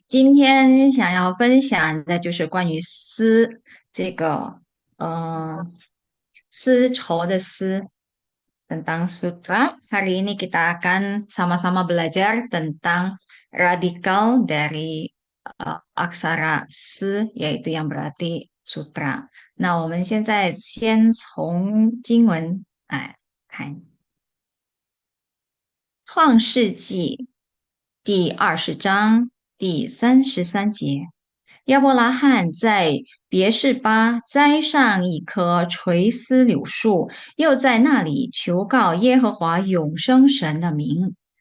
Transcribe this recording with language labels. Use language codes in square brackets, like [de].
[zh] 今天想要分享的就是关于这个，丝绸的丝 [id] tentang sutra. Hari ini kita akan sama-sama belajar tentang radikal dari aksara S, yaitu yang berarti sutra. [zh] 那我们现在先从经文创世纪第20章第33节，亚伯拉罕在别是巴栽上一棵垂丝柳树，又在那里求告耶和华永生神的名。